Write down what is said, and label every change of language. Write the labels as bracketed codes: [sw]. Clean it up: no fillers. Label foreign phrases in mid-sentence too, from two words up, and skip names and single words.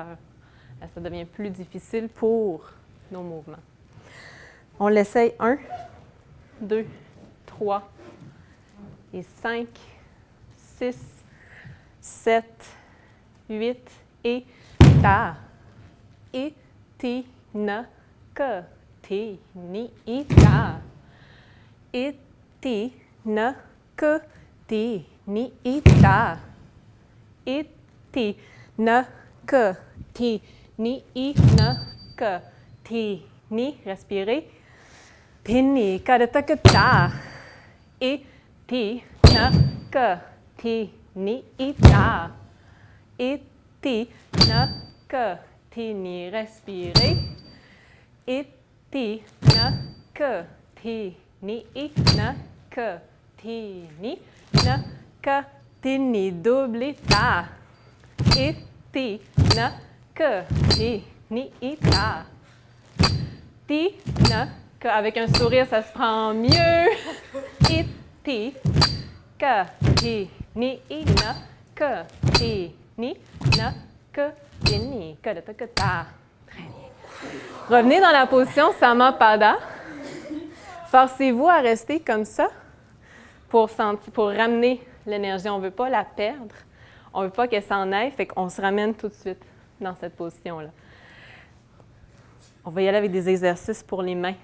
[fr] Là, ça devient plus difficile pour nos mouvements. On l'essaye 1, 2, 3, et 5, 6, 7, 8, et ta. Et ti, na, ka, ti, ni, i, ta. Et ti, na, ka, ti, ni, i, ta. Et ti, na, ka, ti, ni, i, na, ka, ti, ni. Respirez. Pini, ka, ta, ka, ta. Et ti, na, ka, ti, ni, i, ta. Et ti, na, ka, ti, ni. Respirez. Et ti, na, ka, ti, ni, i, na, ka, ti, ni, na, ka, ti, ni. Double ta. Et ti, na, ka, ti, ni, i, ta. Ti, na, ka. Avec un sourire, ça se prend mieux. Et ti, ka, ti, ni, i, na, ka, ti, ni, na, ka, ti, ni, ka, ta, ka, ta. Très bien. Revenez dans la position Samapada. Forcez-vous à rester comme ça pour ramener l'énergie. On ne veut pas la perdre. On ne veut pas qu'elle s'en aille, fait qu'on se ramène tout de suite dans cette position-là. On va y aller avec des exercices pour les mains.